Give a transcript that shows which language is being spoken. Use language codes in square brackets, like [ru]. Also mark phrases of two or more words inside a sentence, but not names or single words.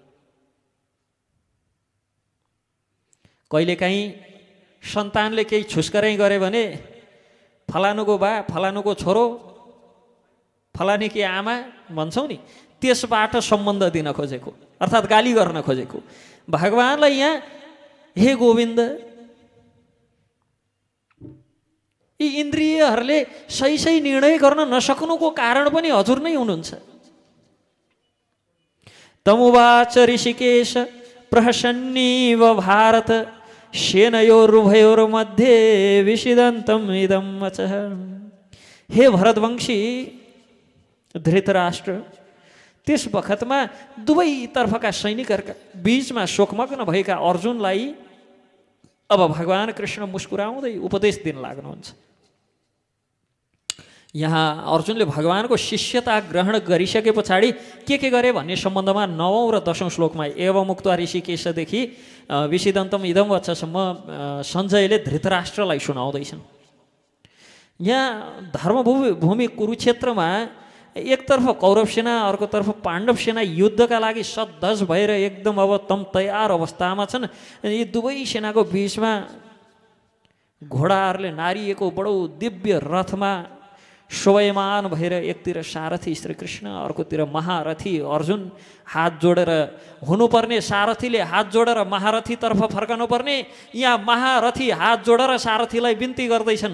[ne] कहिलेकाहीँ सन्तानले केही छुस्करै गरे भने फलानुको बा, फलानुको छोरो, फलानीकी आमा भन्छौँ नि, त्यसबाट सम्बन्ध दिन खोजेको अर्थात् गाली गर्न खोजेको। भगवानलाई यहाँ हे गोविन्द, यी इन्द्रियहरूले सही सही निर्णय गर्न नसक्नुको कारण पनि हजुर नै हुनुहुन्छ। [sa] तमुवाच ऋषिकेश प्रहसन्नीव भारत सेनयोरुभयोर्मध्ये विषिदन्तम् इदं वचः। [ne] हे भरतवंशी धृतराष्ट्र, त्यस बखतमा दुवैतर्फका सैनिकहरूका बीचमा शोकमग्न भएका अर्जुनलाई अब भगवान कृष्ण मुस्कुराउँदै उपदेश दिन लाग्नुहुन्छ। यहाँ अर्जुनले भगवानको शिष्यता ग्रहण गरिसके पछाडि के गरे भन्ने सम्बन्धमा 9औं र 10औं श्लोकमा [sa] एवं मुक्त्वा [ne] ऋषिकेशदेखि [sa] विषिदन्तम् इदं [ne] वचसम्म सञ्जयले धृतराष्ट्रलाई सुनाउँदैछन्। यहाँ धर्मभूमि कुरुक्षेत्रमा एकतर्फ कौरव सेना, अर्कोतर्फ पाण्डव सेना युद्धका लागि सद्धज भएर एकदम अब तम तयार अवस्थामा छन्। यी दुवै सेनाको बीचमा घोडाहरूले नारिएको बडो दिव्य रथमा शोभयमान भएर एकतिर सारथी श्रीकृष्ण, अर्कोतिर महारथी अर्जुन हात जोडेर, हुनुपर्ने सारथीले हात जोडेर महारथीतर्फ फर्कनु पर्ने, यहाँ महारथी हात जोडेर सारथीलाई बिन्ती गर्दैछन्।